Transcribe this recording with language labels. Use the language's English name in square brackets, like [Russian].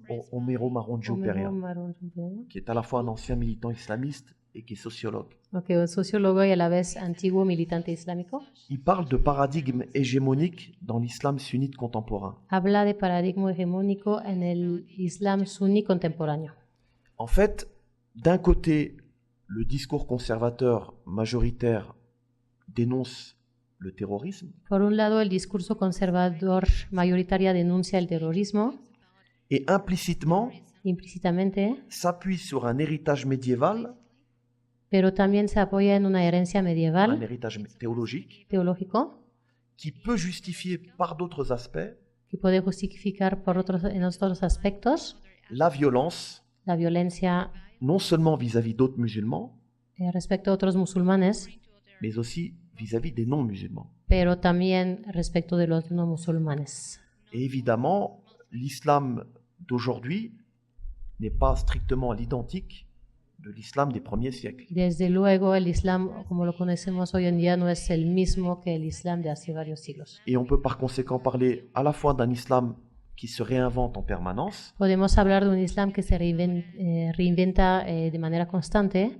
[French] Homero Marangiopera, qui est à la fois un ancien militant islamiste et qui est sociologue. [Spanish] Okay, un sociólogo y a la vez antiguo militante islámico. [French] Il parle de paradigme hégémonique dans l'islam sunnite contemporain. [Spanish] Habla de paradigma hegemónico en el Islam suní contemporáneo. [French] En fait, d'un côté, le discours conservateur majoritaire dénonce le terrorisme. [Spanish] Por un lado, el discurso conservador mayoritario denuncia el terrorismo. [French] Et [Spanish] implícitamente, [French] s'appuie sur un héritage médiéval. [Spanish] Pero también se apoya en una herencia medieval. [French] Un héritage [Spanish] teológico. [French] Qui peut justifier par d'autres aspects. [Spanish] Que puede justificar en otros aspectos. [French] La violence. [Spanish] La violencia. [French] Non seulement vis-à-vis d'autres musulmans. [Spanish] Respecto a otros musulmanes. [French] Mais aussi vis-à-vis des non-musulmans. [Spanish] Pero también respecto de los no musulmanes. [French] Et évidemment, l'islam d'aujourd'hui n'est pas strictement à l'identique de l'islam des premiers siècles. [Spanish] Desde luego, el Islam, como lo conocemos hoy en día, no es el mismo que el Islam de hace varios siglos. [French] Et on peut par conséquent parler à la fois d'un islam qui se réinvente en permanence. [Spanish] Podemos hablar de un Islam que se reinventa de manera constante.